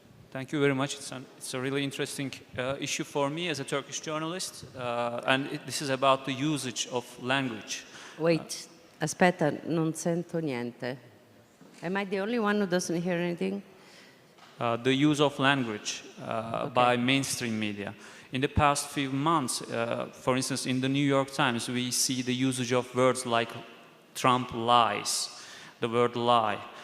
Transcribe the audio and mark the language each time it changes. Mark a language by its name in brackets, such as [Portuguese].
[English] Thank you very much. It's a really interesting issue for me as a Turkish journalist, and this is about the usage of language. [Italian] Wait, aspetta, non sento niente. [English] Am I the only one who doesn't hear anything? The use of language by mainstream media. In the past few months, for instance, in the New York Times, we see the usage of words like Trump lies, the word lie.